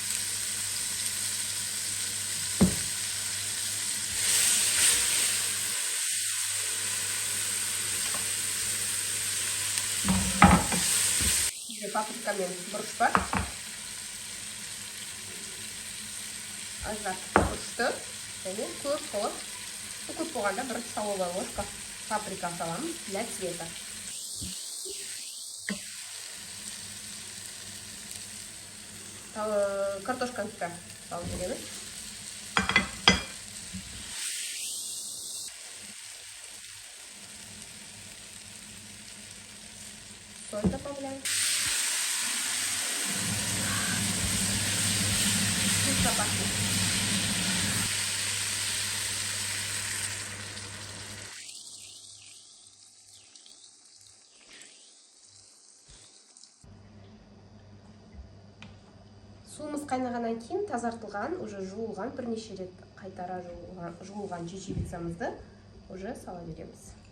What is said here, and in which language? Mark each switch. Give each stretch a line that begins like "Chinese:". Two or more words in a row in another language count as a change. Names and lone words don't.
Kazakh: Бізде паприка мен бұрыш бар. Аздап бұрышты және көп болады. Көп болғанда бір
Russian: столовая ложка
Kazakh: паприка саламыз
Russian: для цвета.
Kazakh: Картошканы да салып береміз.
Russian: Соль добавляем. Вкусно пахнет.
Kazakh: Суымыз қайнағаннан кейін тазартылған, уже жуылған, бірнеше рет қайтара жуылған чечевицамызды уже сала береміз.